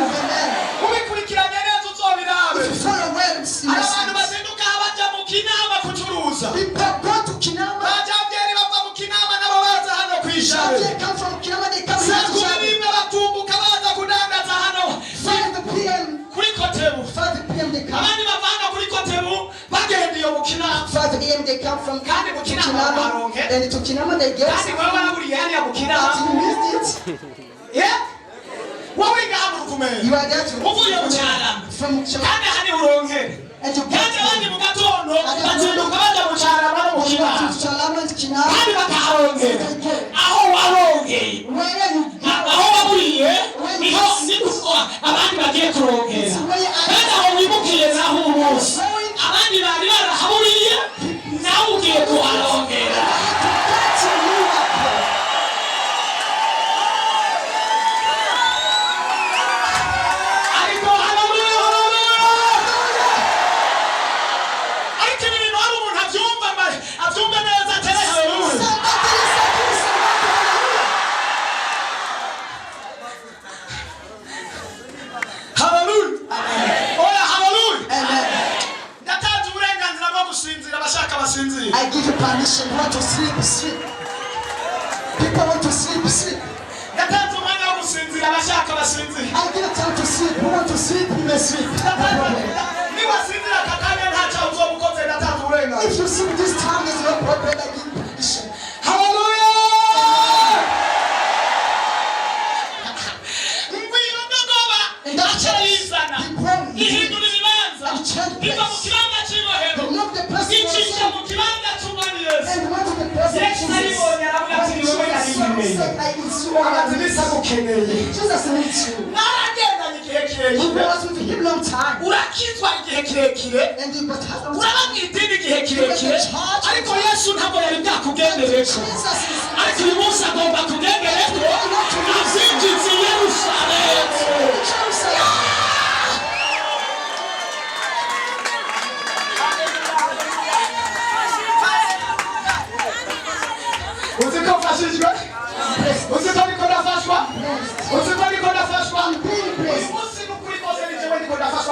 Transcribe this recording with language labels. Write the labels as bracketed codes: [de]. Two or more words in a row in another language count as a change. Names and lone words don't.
[rn] ubikurikiranye neza uzobirabe hari abantu bazinduka bajya mu Kinama kucuruza bajabyeri bava mu Kinama nabo baza hano kwishabe saa kumi n'imwe batumbuka baza kudandaza hano kuri Kotebu abandi bava hano kuri Kotebu bagenda iyo mu Kinama [en] 5 a.m. they come from [rn] kandi mu Kinama baronke [en] and to Kinama they get [rn] kandi wewe waraburiye hariya mu Kinama [en] you missed it. [rn] wowe ngaho urukumenya [en] You are there to [rn] uvuye mu Cyarama [en] from Kinama [rn] kandi hani uronke [en] and you [rn] kandi abandi mu gatondo bazinduka bajya mu Cyarama no mu [en] to Kinama Chalama and Kinama. [rn] kandi bakaharongera aho warongeye [en] Where you [rn] aho waburiye niho abandi bagiye kurongera kandi aho wimukiye naho umunsi abandi bari barahaburiye nawe ugiye kuharongera ariko haleluya haleluya ariko ibi bintu hari umuntu abyumva neza atere haleluya haleluya oya haleluya ndatanze uburenganzira bwo gusinzira abashaka basinzira [en] I give you permission. You want to sleep, sleep. People want to sleep, sleep. [rn] ndatanze umwanya wo gusinzira abashaka basinzira [en] I give you time to sleep. You want to sleep, you may sleep. No problem. [rn] niba sinzira aka kanya nta cyaha uzoba ukoze ndatanze uburenganzira [en] If you sleep this time, there's no problem. I give you permission. [rn] haleluya ngwino ndogoba ndacayizana ihindura ibibanza iva mu kibanza cy'ibohero [en] Remove the person [rn] icisha mu kibanza cy'umwami Yesu [en] and went to the person [rn] Yesu aribonye aravuga ati ni wowe narimenye amaze iminsi agukeneye [en] Jesus needs you. [rn] mwaragendanye igihe [en] You [rn] kirekire [en] was with him long time. [rn] urakizwa igihe kirekire [en] And you got time. [rn] uraba mu idini igihe kirekire ariko Yesu ntabwo yari bwakugendereko [en] Jesus is [rn] ariko uyu munsi agomba kugendereko azinjiza i Yerusalemu [en] Jerusalem. [rn] uzi ko mfashijwe uzi ko niko ndafashwa uzi ko niko ndafashwa uyu munsi n'ukuri kose ni jewe niko ndafashwa